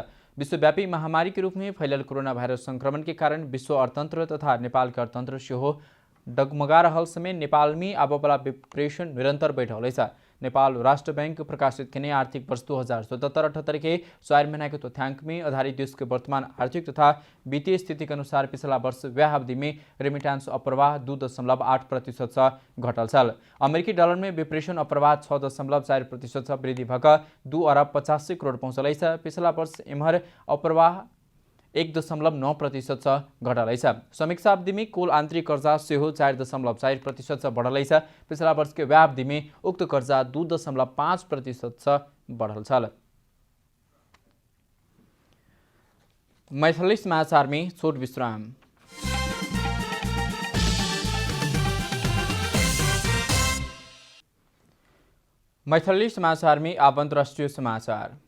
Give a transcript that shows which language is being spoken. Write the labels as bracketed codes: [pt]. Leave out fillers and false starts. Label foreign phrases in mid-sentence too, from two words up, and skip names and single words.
[mai] विश्वव्यापी महामारी के रूप में फैलल कोरोना वायरस संक्रमण के कारण विश्व अर्थतंत्र तथा नेपाल के अर्थतंत्र सेहो डगमगा रहल समय नेपाल में आबवाला विप्रेषण निरंतर बढ़ छ। नेपाल राष्ट्र बैंक प्रकाशित किने आर्थिक वर्ष 2077-78 के 4 महीना के तथ्यांक में आधारित देश के वर्तमान आर्थिक तथा वित्तीय स्थिति के अनुसार पिछला वर्ष व्याह अवधि में रेमिटेंस अप्रवाह 2.8% घटल छ। अमेरिकी डलर में विप्रेषण अप्रवाह 6.4% वृद्धि भक 2 अरब 85 करोड़ पहुँचल छ। पिछला वर्ष एम्हर अप्रवाह 1.9% घटल छ। समीक्षा अवधि में कुल आंतरिक कर्जा सेहो 4.4% बढ़ल छ। पिछला वर्ष के व्याह अवधि में उक्त कर्जा 2.5% बढ़ल छ। मैथिली समाचार में छोट विश्राम। मैथिली समाचार में अब अंतर्राष्ट्रीय समाचार।